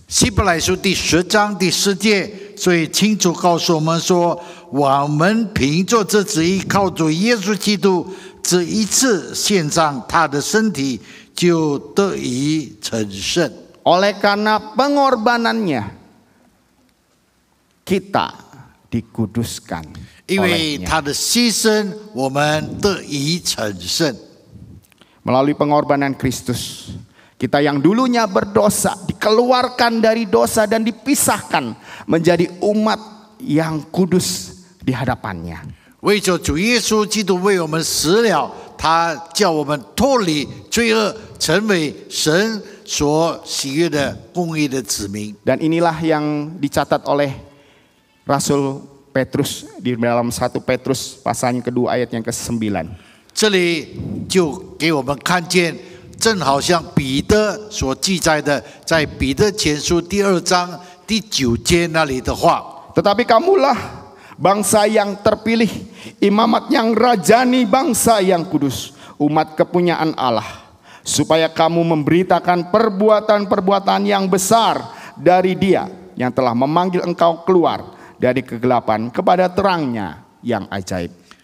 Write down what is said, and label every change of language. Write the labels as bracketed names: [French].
[Chinese] 希伯来书第10章第10节，所以清楚告诉我们说，我们凭着这旨意，靠着耶稣基督这一次献上他的身体，就得以成圣。 [Indonesian] Oleh karena pengorbanannya kita dikuduskan [Chinese] 因为 [Indonesian] olehnya. [Chinese] 他的牺牲，我们得以成圣。 [Indonesian] Melalui pengorbanan Kristus, kita yang dulunya berdosa dikeluarkan dari dosa dan dipisahkan menjadi umat yang kudus di hadapannya. [Chinese] 为着主耶稣基督为我们死了，他叫我们脱离罪恶，成为神所喜悦的公义的子民。 [Indonesian] Dan inilah yang dicatat oleh Rasul Petrus di dalam 1 Petrus pasalnya kedua ayat yang ke-9. [Chinese] 这里就给我们看见，正好像彼得所记载的，在彼得前书第2章第9节那里的话。 [Indonesian] Tetapi kamulah bangsa yang terpilih, imamat yang rajani, bangsa yang kudus, umat kepunyaan Allah, supaya kamu memberitakan perbuatan-perbuatan yang besar dari Dia yang telah memanggil engkau keluar dari kegelapan kepada terangnya yang ajaib.